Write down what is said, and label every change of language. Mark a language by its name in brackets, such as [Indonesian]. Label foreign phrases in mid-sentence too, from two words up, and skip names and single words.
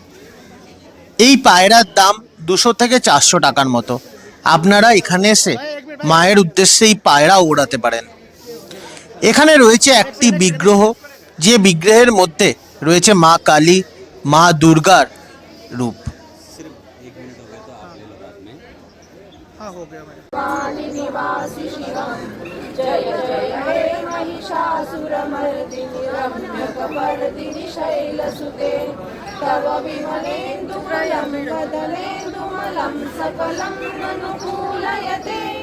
[Bangla] এই পায়রার দাম 200 থেকে 400 টাকার মতো। আপনারা এখানে এসে মায়ের উদ্দেশ্যে এই পায়রা ওড়াতে পারেন। এখানে রয়েছে একটি বিগ্রহ, যে বিগ্রহের মধ্যে রয়েছে মা কালী, মা দুর্গার রূপ। [Sanskrit] जय जय हे महिषासुरमर्दिनि रम्यकपर्दिनि शैलसुते तव विमलेन्दुप्रयम्बदलेन्दुमलं सकलं अनुकूलयते